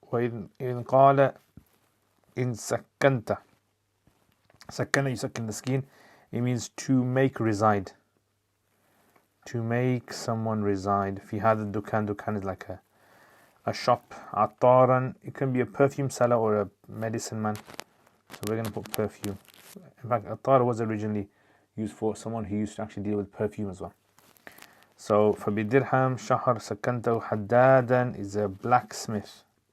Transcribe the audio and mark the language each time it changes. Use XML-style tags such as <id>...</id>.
<ar>وإن قال إن سكنت, سكن,</ar> <en>you suck in the skin, it means to make reside, to make someone reside.</en> <ar>في هذا الدكان,</ar> <en>dukan is like a shop. عطارا, it can be a perfume seller or a medicine man, so we're going to put perfume. In fact, attar was originally used for someone who used to actually deal with perfume as well.</en> <ar>So فبدرهم شهر سكنته.</ar> <en>حدادا is a blacksmith.</en>